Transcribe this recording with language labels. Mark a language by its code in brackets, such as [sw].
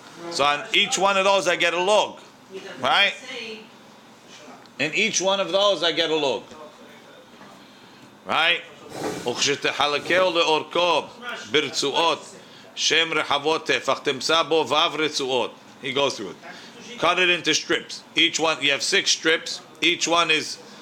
[en] So on each one of those I get a log, right? In each one of those I get a log. Right? [he] וכשתחלקהו לאורכו ברצועות שם רחבות טפח תמצא בו ו' רצועות. [en] He goes through it. Cut it into strips. Each one, you have 6 strips. Each one is